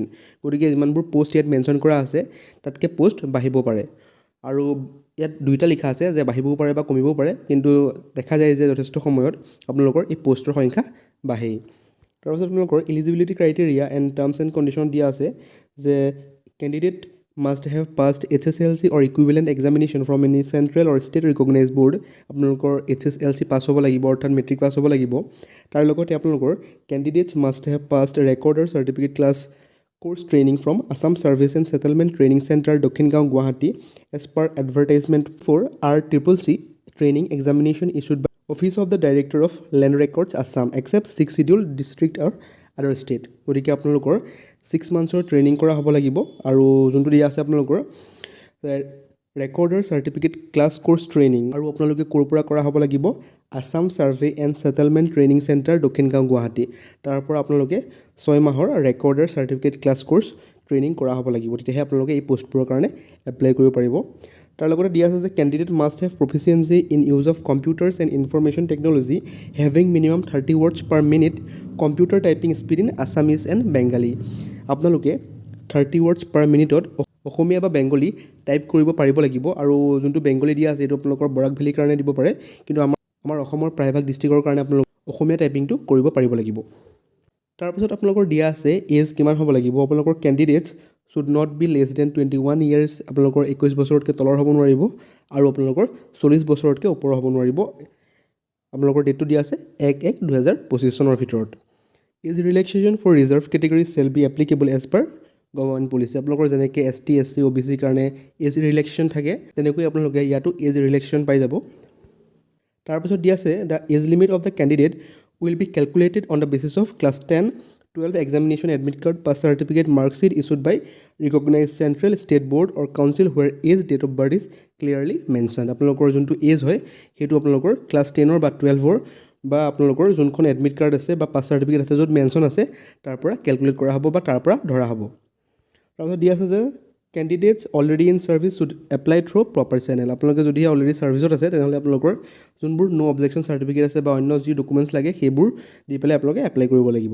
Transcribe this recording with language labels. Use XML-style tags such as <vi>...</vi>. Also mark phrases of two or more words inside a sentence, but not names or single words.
<as>গতিকে যিমানবোৰ পোষ্ট ইয়াত মেনশ্যন কৰা আছে তাতকৈ পোষ্ট বাঢ়িব পাৰে, আৰু ইয়াত দুইটা লিখা আছে যে বাঢ়িবও পাৰে বা কমিবও পাৰে, কিন্তু দেখা যায় যে যথেষ্ট সময়ত আপোনালোকৰ এই পোষ্টৰ সংখ্যা বাঢ়েই। তাৰপিছত আপোনালোকৰ</as> <en>eligibility criteria and terms and condition</en> <as>দিয়া আছে যে</as> <en>কেণ্ডিডেট must have passed HSLC or equivalent examination from any central or state recognized board.</en> <as>আপোনালোকৰ HSLC পাছ হ'ব লাগিব, অৰ্থাৎ মেট্ৰিক পাছ হ'ব লাগিব। তাৰ লগতে আপোনালোকৰ</as> <en>candidates must have passed recorder certificate class course training from Assam Service and Settlement Training Center, Dakhin Gaon, Guwahati, as per advertisement for RCCC training examination issued by Office of the Director of Land Records, Assam, except 6 scheduled district or other state.</en> <as>গতিকে আপোনালোকৰ 6 monthsৰ ট্ৰেইনিং কৰা হ'ব লাগিব, আৰু যোনটো দিয়া আছে আপোনালোকৰ</as> <en>recorder certificate class course training,</en> <as>আৰু আপোনালোকে ক'ৰ পৰা কৰা হ'ব লাগিব, আছাম ছাৰ্ভে এণ্ড ছেটেলমেণ্ট ট্ৰেইনিং চেণ্টাৰ, দক্ষিণ গাঁও, গুৱাহাটী। তাৰ পৰা আপোনালোকে 6 মাহৰ</as> <en>recorder certificate class course training</en> <as>কৰা হ'ব লাগিব, তেতিয়াহে আপোনালোকে এই পষ্টবোৰৰ কাৰণে এপ্লাই কৰিব পাৰিব। তাৰ লগতে দিয়া আছে যে</as> <en>candidate must have proficiency in use of computers and information technology having minimum 30 words per minute computer typing speed in Assamese and Bengali.</en> <as>আপোনালোকে 30 words per minute অসমীয়া বা বেংগলী টাইপ কৰিব পাৰিব লাগিব, আৰু যোনটো বেংগলী দিয়া আছে এইটো আপোনালোকৰ বৰাক ভেলীৰ কাৰণে দিব পাৰে, কিন্তু আমাৰ অসমৰ প্ৰায়ভাগ ডিষ্ট্ৰিক্টৰ কাৰণে আপোনালোকে অসমীয়া টাইপিংটো কৰিব পাৰিব লাগিব। তাৰপিছত আপোনালোকৰ দিয়া আছে এজ কিমান হ'ব লাগিব।</as> <en>আপোনালোকৰ কেণ্ডিডেটছ should not be less than 21 years,</en> <as>আপোনালোকৰ 21 বছৰতকৈ তলৰ হ'ব নোৱাৰিব, আৰু আপোনালোকৰ 40 বছৰতকৈ ওপৰ হ'ব নোৱাৰিব। আপোনালোকৰ ডেটটো দিয়া আছে 1/1/2025 চনৰ ভিতৰত।</as> <en>age relaxation for reserve category shall be applicable as per government policy.</en> <as>আপোনালোকৰ যেনেকৈ ST SC OBC কাৰণে</as> <en>age relaxation</en> <as>থাকে, তেনেকৈ আপোনালোকে ইয়াতো</as> <en>age relaxation</en> <as>পাই যাব। তাৰপিছত দিয়া আছে</as> <en>the age limit of the candidate will be calculated on the basis of class 10-12 examination admit card pass certificate mark sheet issued by recognized central state board or council where age date of birth is clearly mentioned.</en> <as>আপোনালোকৰ যোনটো এজ হয় সেইটো আপোনালোকৰ ক্লাছ 10 বা 12 বা আপোনালোকৰ যোনখন</as> <en>admit card</en> <as>আছে বা</as> <en>pass certificate</en> <as>আছে য'ত মেনশ্যন আছে তাৰ পৰা কেলকুলেট কৰা হ'ব বা তাৰ পৰা ধৰা হ'ব। তাৰপিছত দিয়া আছে যে</as> <en>candidates already in service should apply through proper channel.</en> <as>আপোনালোকে যদি অলৰেডি ছাৰ্ভিচত আছে তেনেহ'লে আপোনালোকৰ যোনবোৰ</as> <en>no objection certificate</en> <as>আছে বা অন্য যি ডকুমেণ্টছ লাগে সেইবোৰ দি পেলাই আপোনালোকে এপ্লাই কৰিব লাগিব।</as>